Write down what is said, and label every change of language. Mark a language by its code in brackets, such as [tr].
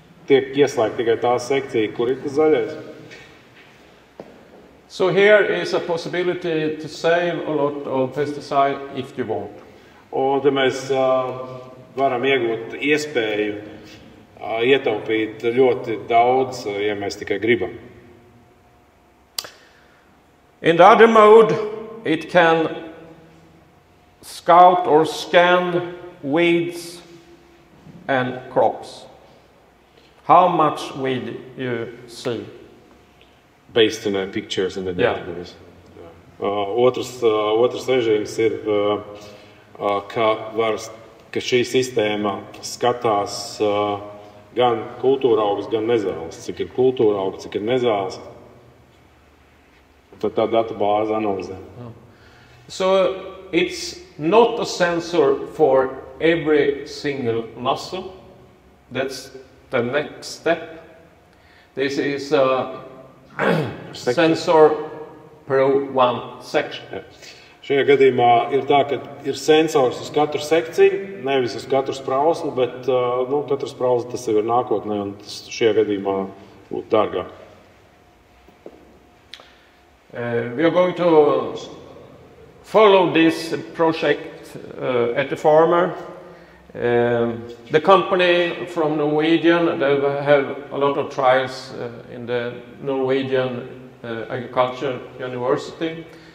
[lv] Tiek ieslēgta tikai tā sekcija, kur ir tas zaļais. [en] So here is a possibility to save a lot of pesticide if you want. [lv] Un te mēs varam iegūt iespēju ietaupīt ļoti daudz, ja mēs tikai gribam. [en] In the other mode, it can scout or scan weeds and crops. How much weed you see? Based on pictures in the database. [lv] Otrs režīms ir, ka šī sistēma skatās gan kultūra augus, gan nezāles. Cik ir kultūra auga, cik ir nezāles. Tad tā databāze analizē. [en] So it's not a sensor for every single muscle. That's the next step. This is a sensor per one section. [lv] Ja. Šajā gadījumā ir tā, ka ir sensors uz katru sekciju, nevis uz katru sprauslu, bet katru sprauslu tas jau ir nākotnē, un tas šajā gadījumā būtu dārgāk. [en] We are going to follow this project at the farmer. The company from Norwegian, they have a lot of trials in the Norwegian Agriculture University.